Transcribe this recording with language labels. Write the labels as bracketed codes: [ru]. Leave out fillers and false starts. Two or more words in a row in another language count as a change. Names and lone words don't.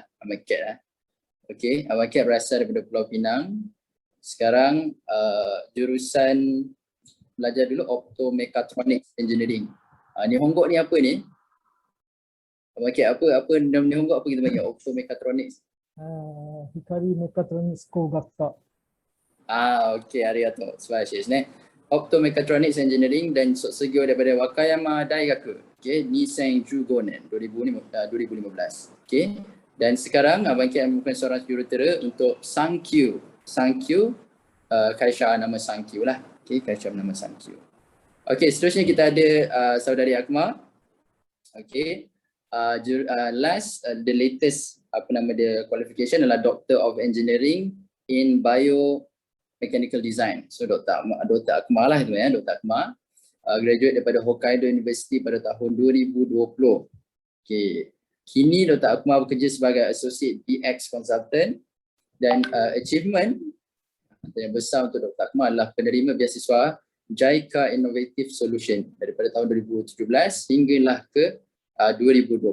[ms] Abang Cat lah. Okay, Abang Cat berasal daripada Pulau Pinang. Sekarang jurusan belajar dulu [en] Optomechatronics Engineering. [ja] 日本語に [ms] apa ni? Abang Cat apa nama Nihongo apa kita panggil? Optomechatronics. [ja] 光メカトロニクス工学科. オーケー、ありがとう。素晴らしいですね. [en] Optomechatronics Engineering [ms] dan Sosugyo daripada Wakayama Daigaku. Okay, 2015 nen, 2015. Okay, dan sekarang Abang Cat merupakan seorang jurutera untuk Sankyu. Kaisha nama Sankyu lah. Okay, Kaisha nama Sankyu. Okay, seterusnya kita ada saudari Akmal. Okay, [en] the latest qualification [ms] adalah [en] Doctor of Engineering in Biomechanical Design. [ms] So Dr. Akmal lah itu ya, Dr. Akmal. Graduate daripada Hokkaido University pada tahun 2020. Okay. Kini Dr. Akmal bekerja sebagai [en] Associate DX Consultant [ms] dan achievement yang besar untuk Dr. Akmal adalah penerima beasiswa JICA Innovative Solution daripada tahun 2017 hinggalah ke 2020.